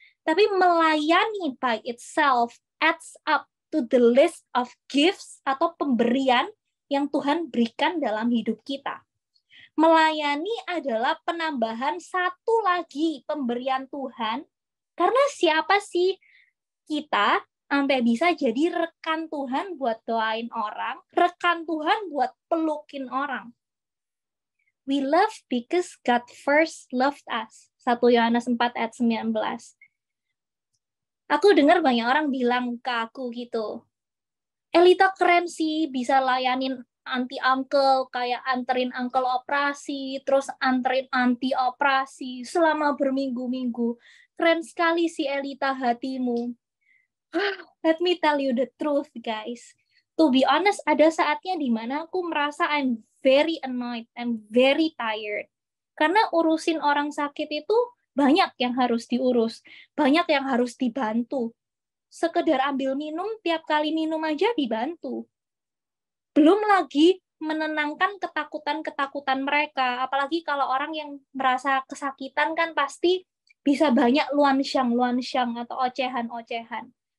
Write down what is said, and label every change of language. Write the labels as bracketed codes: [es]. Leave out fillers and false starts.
[id] Tapi melayani [en] by itself adds up to the list of gifts [id] atau pemberian yang Tuhan berikan dalam hidup kita. Melayani adalah penambahan satu lagi pemberian Tuhan. Karena siapa sih kita sampai bisa jadi rekan Tuhan buat doain orang, rekan Tuhan buat pelukin orang. [en] We love because God first loved us. [id] 1 Yohanes 4 ayat 19. Aku dengar banyak orang bilang ke aku gitu, Elita keren sih, bisa layanin anti-uncle, kayak anterin uncle operasi, terus anterin anti operasi selama berminggu-minggu. Keren sekali si Elita hatimu. [en] Let me tell you the truth, guys. To be honest, [id] ada saatnya di mana aku merasa [en] I'm very annoyed, I'm very tired. [id] Karena urusin orang sakit itu banyak yang harus diurus, banyak yang harus dibantu. Sekedar ambil minum, tiap kali minum aja dibantu. Belum lagi menenangkan ketakutan-ketakutan mereka. Apalagi kalau orang yang merasa kesakitan kan pasti bisa banyak luansyang atau ocehan-ocehan.